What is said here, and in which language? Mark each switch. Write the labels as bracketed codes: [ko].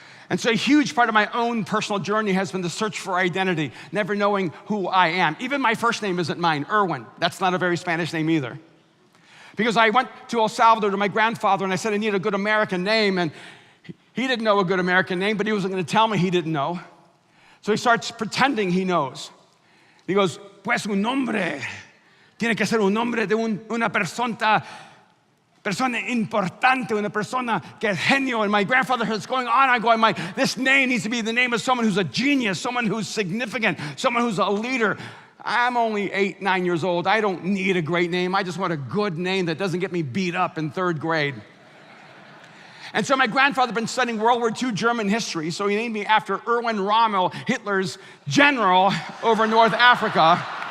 [en] And so a huge part of my own personal journey has been the search for identity, never knowing who I am. Even my first name isn't mine, Erwin. That's not a very Spanish name either. Because I went to El Salvador to my grandfather and I said I need a good American name, and he didn't know a good American name, but he wasn't going to tell me he didn't know. So he starts pretending he knows. [es] He goes, pues un nombre, tiene que ser un nombre de una persona importante, una persona que es genio. [en] And my grandfather was going on, I'm going, this name needs to be the name of someone who's a genius, someone who's significant, someone who's a leader. I'm only 8, 9 years old. I don't need a great name. I just want a good name that doesn't get me beat up in 3rd grade. And so my grandfather had been studying World War II German history, so he named me after Erwin Rommel, Hitler's general over North Africa.